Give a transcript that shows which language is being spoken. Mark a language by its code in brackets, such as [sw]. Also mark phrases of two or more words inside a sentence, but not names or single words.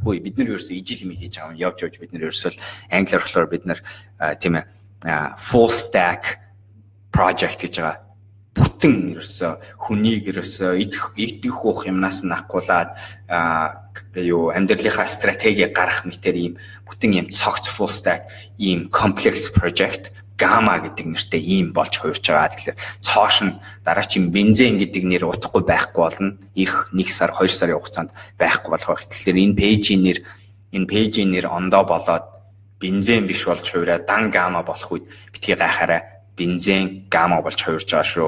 [mn] Хөөе бид нар ерөөсөө ижил юм хийж байгаа юм явж бид нар ерөөсөө англиар болохоор бид нар тийм ээ [en] full stack project [mn] гэж байгаа. Бүтэн ерөөсөө хүнийг ерөөсөө идэх уух юмнаас нь ахгуулаад юу амьдралынхаа стратеги гарах мэтэр ийм бүтэн ийм цогц [en] full stack [mn] ийм [en] complex project [mn] Gamma гэдэг нэртэй ийм болж хувирч байгаа. Тэгэхээр цоош нь дараагийн бензин гэдэг нэр утгагүй байхгүй болно. Ирэх 1 сар 2 сарын хугацаанд байхгүй болох байх. Тэгэхээр энэ пэйжийн нэр ондоо болоод бензин биш болж хувираа дан Gamma болох үед битгий гайхаарай бензин Gamma болж хувирч байгаа шүү.